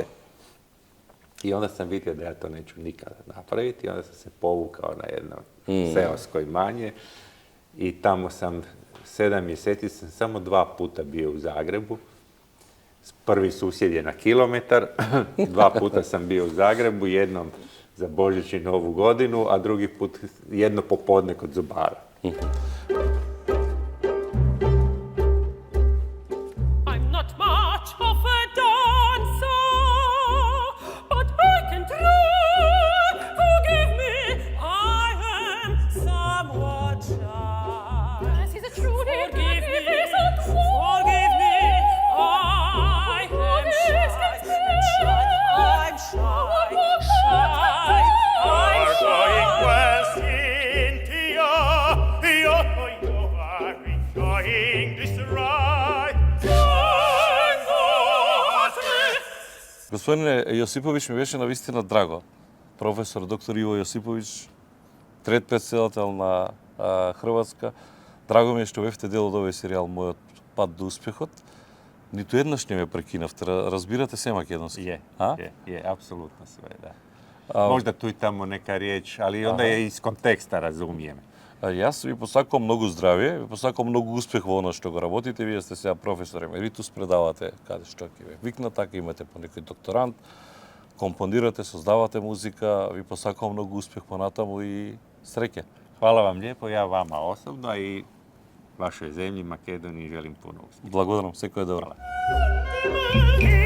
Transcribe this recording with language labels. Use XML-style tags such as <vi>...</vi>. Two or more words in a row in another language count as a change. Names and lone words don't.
<hr>I onda sam vidio da ja to neću nikada napraviti i onda sam se povukao na jedno seosko imanje i tamo sam 7 mjeseci sam samo 2 puta bio u Zagrebu. Prvi susjed je na kilometar, 2 puta sam bio u Zagrebu, jednom za Božić i Novu godinu, a drugi put jedno popodne kod zubara.</hr> <en>I'm not much of a dancer, but I can try. Forgive me, I am somewhat shy. Yes, he's a truly Forgive me, he's a truly forgive me, I am shy. I'm going well, Cynthia. You are enjoying this ride.</en> <mk>Gospodine Josipović, mi беше навистина драго. Професор доктор Иво Јосиповиќ, трет председател на Хрватска. Драго ми е што бевте дел од овој серијал Мојот пат до успехот. Ниту еднаш не ме прекинавте. Разбирате се македонски?</mk> <hr>Je, apsolutno sve, da. Možda tu i tamo neka riječ, ali onda je iz konteksta razumijem.</hr> <mk>Јас ви посакувам многу здравје, ви посакувам многу успех во она што го работите. Вие сте сега професор емеритус, предавате каде што ќе ве викнат, така имате по некој докторант, компонирате, создавате музика. Ви посакувам многу успех понатаму и среќа.</mk> <hr>Hvala vam lijepo, ja vama osobno i vašoj zemlji Makedoniji želim puno uspjeha.</hr> <mk>Благодарам, секој е добро.</mk> <hr>Hvala.</hr>